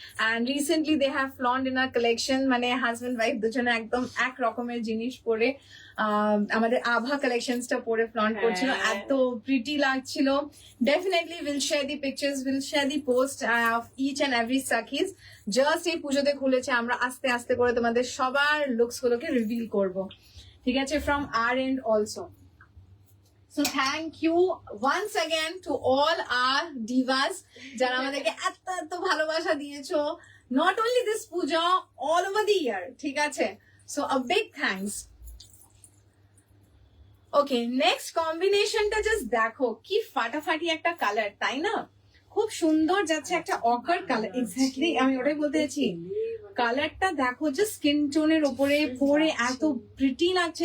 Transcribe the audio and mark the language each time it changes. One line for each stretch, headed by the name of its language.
English: and recently they have flaunt in a collection,
Bangla: মানে husband wife দুজনে একদম এক রকমের জিনিস পরে আমাদের আভা কালেকশনসটা পরে ফ্লন্ট করছিল, এত প্রিটি লাগছিল।
English: Definitely will share the pictures, will share the post of each and every সাকিজ।
Bangla: Just এই পুজোতে খুলেছে, আমরা আস্তে আস্তে করে তোমাদের সবার লুকস গুলোকে রিভিল করবো। ঠিক আছে,
English: From our end also. So thank you once again to all our divas
Bangla: যারা আমাদেরকে এত ভালোবাসা দিয়েছো।
English: not only this puja, all over the year.
Bangla: ঠিক আছে?
English: So a big thanks.
Bangla: Okay, next combination টা just দেখো কি ফাটাফাটি একটা কালার, তাই না? খুব সুন্দর যাচ্ছে একটা অকার কালার। এক্স্যাক্টলি আমি ওটাই বলতে চাইছি, কালারটা দেখো যে স্কিন টোনের উপরে পরে এত প্রিটি লাগছে।